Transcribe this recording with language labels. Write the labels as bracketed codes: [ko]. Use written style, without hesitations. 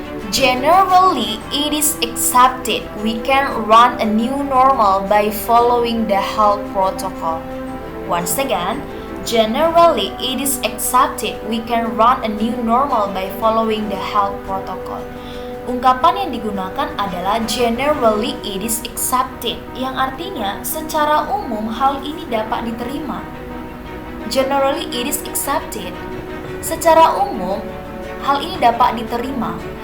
[en] Generally, it is accepted we can run a new normal by following the health protocol. Once again, generally, it is accepted we can run a new normal by following the health protocol. [id] Ungkapan yang digunakan adalah [en] generally it is accepted, [id] yang artinya secara umum hal ini dapat diterima. [en] Generally it is accepted. [id] Secara umum hal ini dapat diterima.